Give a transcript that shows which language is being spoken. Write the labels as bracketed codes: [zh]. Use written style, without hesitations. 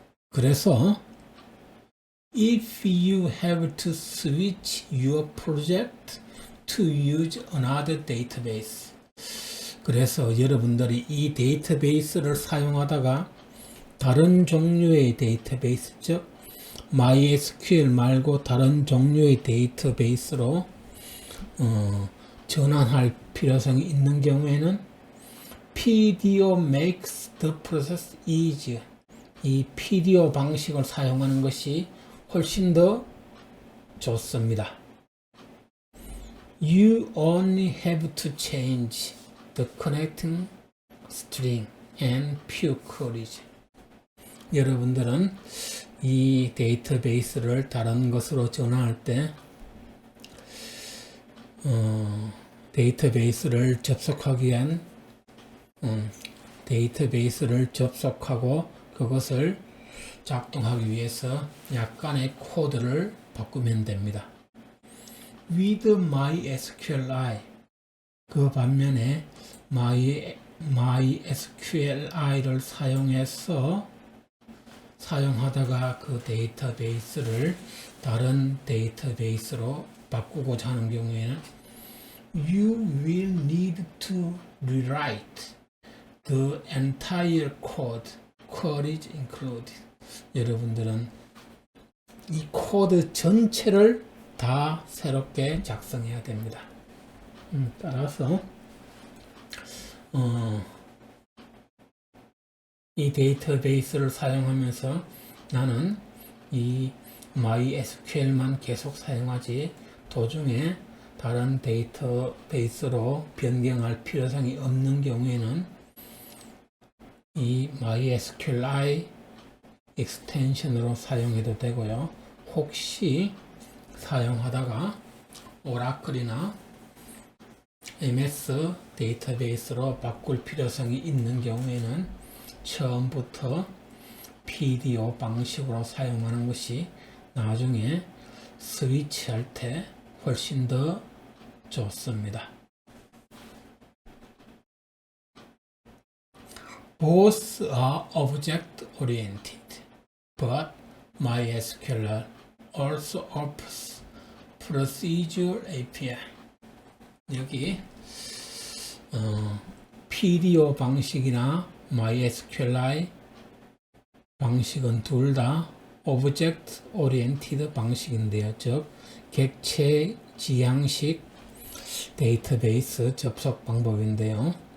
[ko] 그래서 [en] if you have to switch your project to use another database, [ko] 그래서 여러분들이 이 데이터베이스를 사용하다가 다른 종류의 데이터베이스, 즉 MySQL 말고 다른 종류의 데이터베이스로 전환할 필요성이 있는 경우에는 [en] PDO makes the process easier. [ko] 이 PDO 방식을 사용하는 것이 훨씬 더 좋습니다. [en] You only have to change the connecting string and pure queries. [ko] 여러분들은 이 데이터베이스를 다른 것으로 전환할 때 데이터베이스를 접속하기 위한 데이터베이스를 접속하고 그것을 작동하기 위해서 약간의 코드를 바꾸면 됩니다. [en] With MySQLi, [ko] 그 반면에 MySQLi를 사용하다가 그 데이터베이스를 다른 데이터베이스로 바꾸고자 하는 경우에는 [en] You will need to rewrite the entire code, queries included. [ko] 여러분들은 이 코드 전체를 다 새롭게 작성해야 됩니다. 따라서 이 데이터베이스를 사용하면서 나는 이 MySQL만 계속 사용하지 도중에 다른 데이터베이스로 변경할 필요성이 없는 경우에는 이 MySQLi 익스텐션으로 사용해도 되고요. 혹시 사용하다가 오라클이나 MS 데이터베이스로 바꿀 필요성이 있는 경우에는 처음부터 PDO 방식으로 사용하는 것이 나중에 스위치할 때 훨씬 더 좋습니다. [en] Both are object oriented, but MySQL also offers Procedure API. [ko] 여기 PDO 방식이나 MySQLi 방식은 둘 다 Object Oriented 방식인데요. 즉 객체 지향식 데이터베이스 접속 방법인데요.